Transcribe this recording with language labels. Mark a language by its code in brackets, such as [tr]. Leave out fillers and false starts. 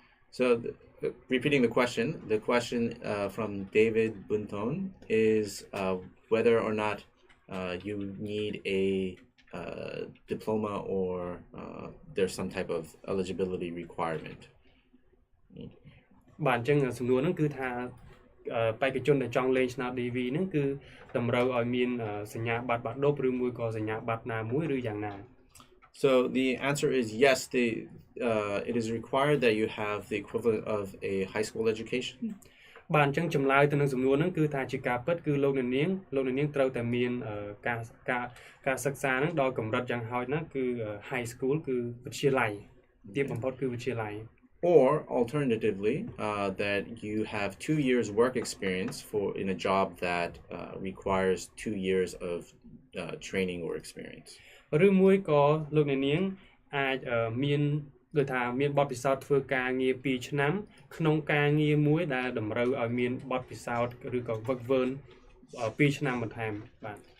[en] So repeating the question from David Bunton is whether or not you need a diploma or there's some type of eligibility requirement. [km] បាទអញ្ចឹងសំណួរហ្នឹងគឺថាបេក្ខជនដែលចង់លេងឆ្នោត DV ហ្នឹងគឺតម្រូវឲ្យមានសញ្ញាបត្របាក់ឌុបឬមួយក៏សញ្ញាបត្រណាមួយឬយ៉ាងណា [en] So the answer is yes. It is required that you have the equivalent of a high school education. [km] បាទអញ្ចឹងចម្លើយទៅនឹងសំណួរហ្នឹងគឺថាជាការពិតគឺលោកអ្នកនាងត្រូវតែមានការសិក្សាហ្នឹងដល់កម្រិតយ៉ាងហោចណាស់គឺ high school គឺវិទ្យាល័យទាបបំផុតគឺវិទ្យាល័យ [en] Or alternatively, that you have 2 years work experience in a job that requires 2 years of training or experience. [km] ឬមួយក៏លោកអ្នកនាងអាចមានដូចថាមានបទពិសោធន៍ធ្វើការងារ2ឆ្នាំក្នុងការងារមួយដែលតម្រូវឲ្យមានបទពិសោធន៍ឬក៏វឹកវើ2ឆ្នាំបន្ថែមបាទ